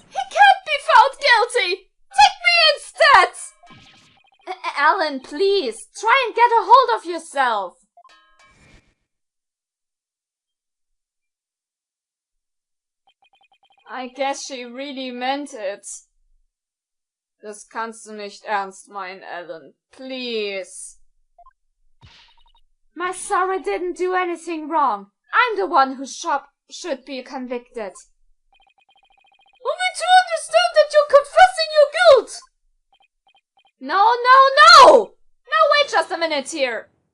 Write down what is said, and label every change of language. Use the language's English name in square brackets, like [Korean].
[English] He can't be found guilty! Take me instead! Alan, please, try and get a hold of yourself! I guess she really meant it. [German] Das kannst du nicht ernst meinen, Alan. [English] Please. My sorry didn't do anything wrong. I'm the one who should be convicted. Only to understand that you're confessing your guilt! No! No, wait just a minute here.